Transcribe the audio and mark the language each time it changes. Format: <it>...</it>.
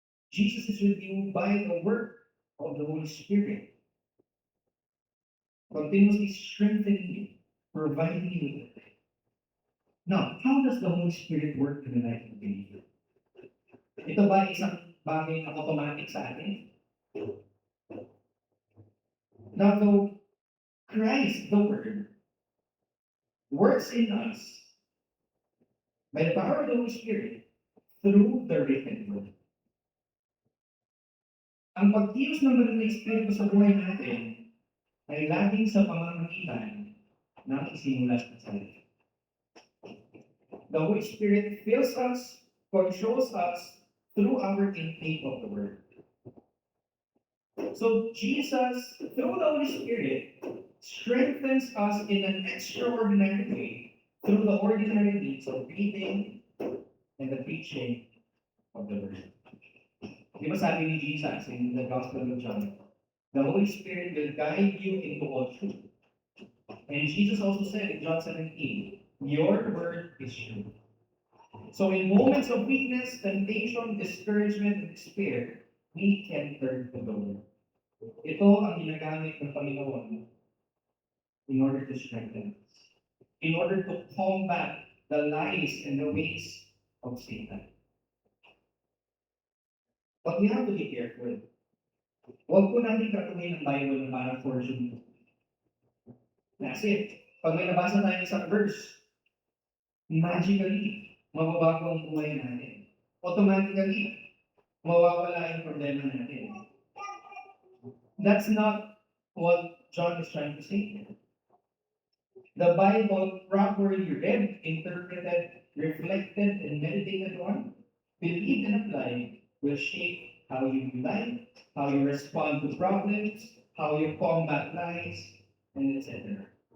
<en>Jesus is with you by the work of the Holy Spirit, continuously strengthening you, providing you with it. Now, how does the Holy Spirit work in the life of the believer?</en> <tl>Ito ba isang bagay na automatic sa atin?</tl> <en>Now, though Christ, the Word, works in us by the power of the Holy Spirit through the written Word.</en> <tl>Ang pagkilos ng Banal na Espiritu sa buhay natin ay laging sa pamamagitan ng isinulat na salita.</tl> <en>The Holy Spirit fills us, controls us through our intake of the Word. So Jesus, through the Holy Spirit, strengthens us in an extraordinary way through the ordinary means of reading and the preaching of the Word.</en> <tl>Di ba sabi ni</tl> <en>Jesus in the Gospel of John, the Holy Spirit will guide you into all truth. And Jesus also said in John 17, your word is true. So in moments of weakness, temptation, discouragement, and despair, we can turn to the Lord.</en> <tl>Ito ang ginagamit ng Panginoon</tl> <en>in order to strengthen us, in order to combat the lies and the ways of Satan. But we have to be careful.</en> <tl>Huwag po natin katuloy ng Bible na parang fortune. Kasi, pag may nabasa tayo isang verse, magically, mababago ang buhay natin. Automatically, mawawala yung problema natin.</tl> <en>That's not what John is trying to say. The Bible, properly read, interpreted, reflected, and meditated on, believed and applied, will shape how you do life, how you respond to problems, how you combat lies, and etc.</en>